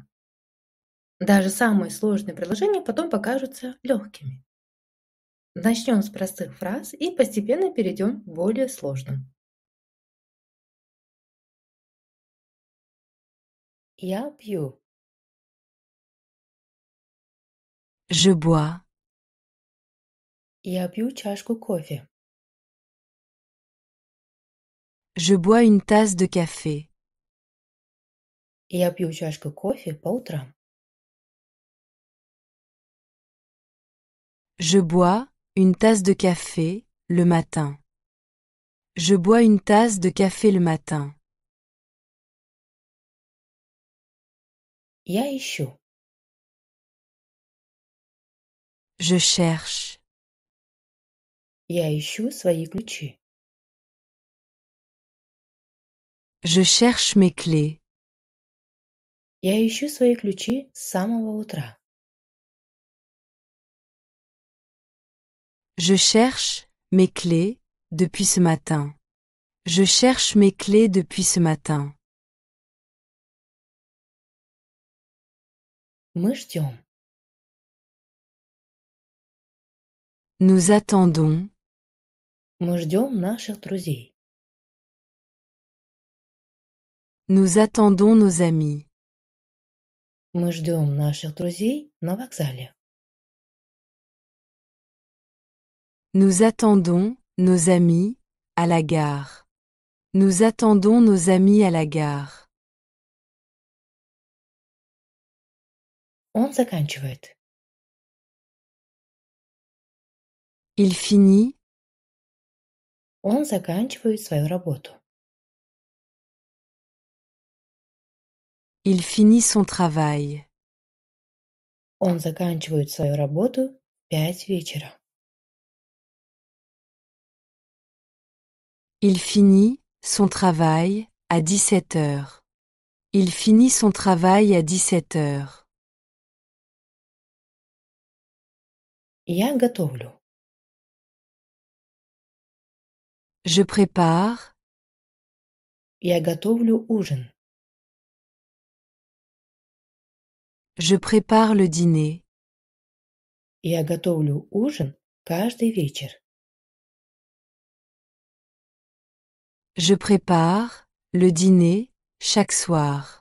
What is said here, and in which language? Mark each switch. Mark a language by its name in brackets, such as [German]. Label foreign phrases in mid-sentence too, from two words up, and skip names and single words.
[Russian] Даже самые сложные предложения потом покажутся легкими. Начнем с простых фраз и постепенно перейдем к более сложным. Я пью. [French] Je bois. [Russian] Я пью чашку кофе. [French] Je bois une tasse de café. [Russian] Я пью чашку кофе по утрам. [French] Je bois une tasse de café le matin. Je bois une tasse de café le matin. [Russian] Я ищу. [French] Je cherche. [Russian] Я ищу свои ключи. [French] Je cherche mes clés. [Russian] Я ищу свои ключи с самого утра. [French] Je cherche mes clés depuis ce matin. Je cherche mes clés depuis ce matin. [Russian] Мы ждем. [French] Nous attendons. [Russian] Мы ждем наших друзей. [French] Nous attendons nos amis. [Russian] Мы ждем наших друзей на вокзале. [French] Nous attendons nos amis à la gare. Nous attendons nos amis à la gare. [Russian] Он заканчивает. [French] Il finit. [Russian] Он заканчивает свою работу. [French] Il finit son travail. [Russian] Он заканчивает свою работу в 5 вечера. [French] Il finit son travail à 17 heures. Il finit son travail à 17 heures. [Russian] Я готовлю. [French] Je prépare. [Russian] Я готовлю ужин. [French] Je prépare le dîner. [Russian] Я готовлю ужин каждый вечер. [French] Je prépare le dîner chaque soir.